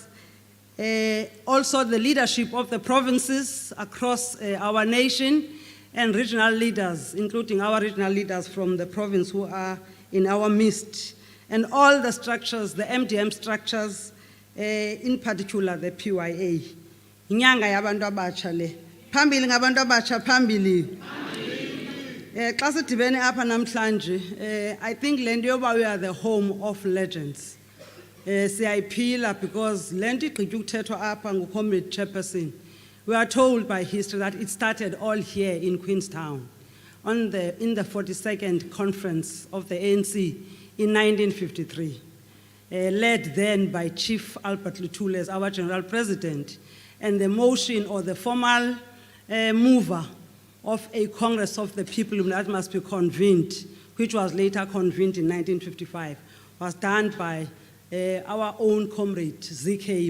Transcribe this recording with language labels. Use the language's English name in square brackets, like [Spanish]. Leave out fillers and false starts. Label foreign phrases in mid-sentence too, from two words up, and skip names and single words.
[English] Also the leadership of the provinces across our nation and regional leaders, including our regional leaders from the province who are in our midst, and all the structures, the MDM structures, in particular the PYA. [Xhosa] Inyanga yabantu abatsha le. Phambili ngabantu abatsha phambili. Xa sidibene apha namhlanje, [English] I think [Xhosa] le nto yoba [English] we are the home of legends. [Xhosa] Siyayiphila because le nto igqitywa ukuthethwa apha nguComrade Chairperson. [English] We are told by history that it started all here in Queenstown in the 42nd conference of the ANC in 1953, led then by Chief Albert Luthuli as our General President, and the motion or the formal mover of a Congress of the People that must be convened, which was later convened in 1955, was done by our own comrade, Z.K.